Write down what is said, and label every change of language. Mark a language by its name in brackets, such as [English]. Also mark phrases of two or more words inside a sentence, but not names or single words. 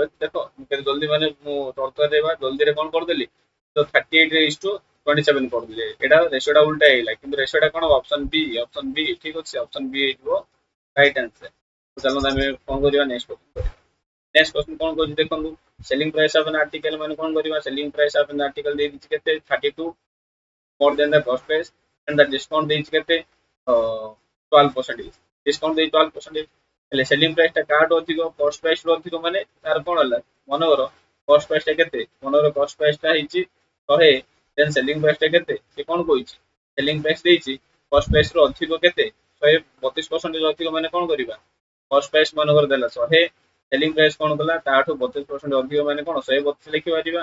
[Odia] ଦେଖ କେତେ ଜଲ୍ଦି ମାନେ ମୁଁ ତରତରରେ ଜଲ୍ଦିରେ କ'ଣ କରିଦେଲି ତ 38 [English] is to [Odia] 27 କରିଦେଲି। ଏଇଟା ରେସିଓଟା ଉଲ୍ଟା ହେଇଗଲା କିନ୍ତୁ ରେସିଓଟା କ'ଣ ଅପସନ ବି ଠିକ ଅଛି। ଅପସନ ବି ହେଇଯିବ [English] right answer. [Odia] ଚାଲନ୍ତୁ ଆମେ କ'ଣ କରିବା [English] next question [Odia] କରିବା। [English] next question [Odia] କ'ଣ କରୁଛି ଦେଖନ୍ତୁ [English] selling price of an article [Odia] ମାନେ କ'ଣ କରିବା [English] selling price of an article [Odia] ଦେଇଛି କେତେ 32 [English] more than the cost price and the discount [Odia] ଦେଇଛି କେତେ 12%। ଡିସକାଉଣ୍ଟ ଦେଇଛି 12%। ହେଲେ [English] selling price [Odia] ଟା କାହାଠୁ ଅଧିକ [English] cost price [Odia] ରୁ ଅଧିକ ମାନେ ତାର କ'ଣ ହେଲା ମନେକର [English] cost price [Odia] ଟା କେତେ ମନେକର [English] cost price [Odia] ଟା ହେଇଛି 100 [English] then selling price [Odia] ଟା କେତେ ସେ କ'ଣ କହିଛି [English] selling price [Odia] ଦେଇଛି [English] cost price [Odia] ରୁ ଅଧିକ କେତେ 132% ଅଧିକ ମାନେ କ'ଣ କରିବା [English] cost price [Odia] ମନେକର ଦେଲା 100 [English] selling price [Odia] କ'ଣ କଲା ତାଠୁ 32% ଅଧିକ ମାନେ କ'ଣ 132 ଲେଖିପାରିବା।